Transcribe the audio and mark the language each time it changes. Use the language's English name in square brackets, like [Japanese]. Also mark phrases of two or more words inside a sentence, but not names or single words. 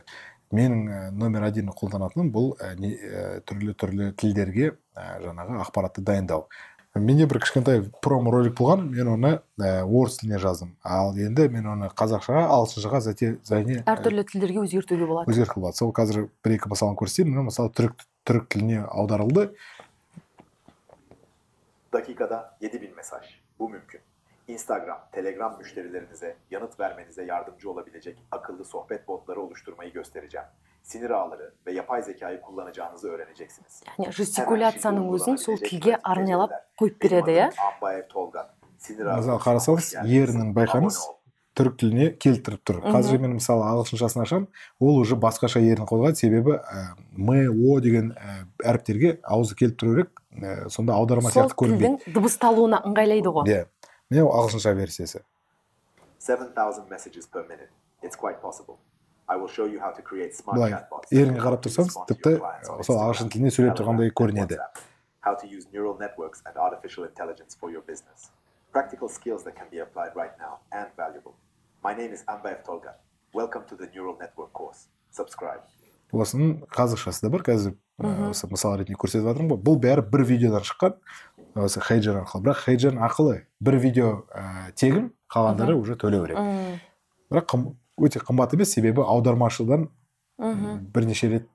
[Kazakh] Менің номер 1 қолданатыным бұл түрлі тілдерге жаңағы ақпаратты дайындау. Менде бір кішкентай промо ролик болған, мен оны орыс тіліне жаздым. Ал енді мен оны қазақшаға, ағылшыншаға әртүрлі тілдерге өзгертуге болады. Өзгертуге болады. Сол қазір бір-екі мысалын көрсетейін. Мысалы түрік тіліне аударылды. [Turkish] Dakikada 7000 mesaj. Bu mümkün. Instagram, Telegram müşterilerinize yanıt vermenize yardımcı olabilecek akıllı sohbet botları oluşturmayı göstereceğim. Sinir ağları ve yapay zekayı kullanacağınızı öğreneceksiniz. [Kazakh] Yani жестикуляцияның өзін сол тілге арнайлап қойып береді, иә? Мысалы, қарасаңыз, ерінің байқаңыз, түрік тіліне келтіріп тұр. Қазір мен мысалы ағылшыншасын ашам, ол уже басқаша ерін қозғайды, себебі о деген әріптерге аузы келіп тұру керек, сонда аударма сияқты көрінбейді. Сол тілдің дыбысталуына ыңғайлайды ғой. Иә. Міне ағылшынша версиясы. [English] 7,000 messages per minute. It's quite possible. I will show you how to create smart [Kazakh] Былай, [English] chatbots. [Kazakh] ерінге қарап тұрсаңыз, тіпті сол ағылшын тілінде сөйлеп тұрғандай көрінеді. [English] How to use neural networks and artificial intelligence for your business. Practical skills that can be applied right now and valuable. My name is Ambaev Tolga. Welcome to the Neural Network course. Subscribe. [Kazakh] Осының қазақшасы да бар, қазір осы мысал ретінде көрсетіп жатырмын ғой. Бұл бәрі бір видеодан шыққан, осы HeyGen арқылы. Бірақ HeyGen ақылы бір видео тегін, қалғандары уже төлеу керек. Бірақ өте қымбат емес, себебі аудармашыдан бірнеше рет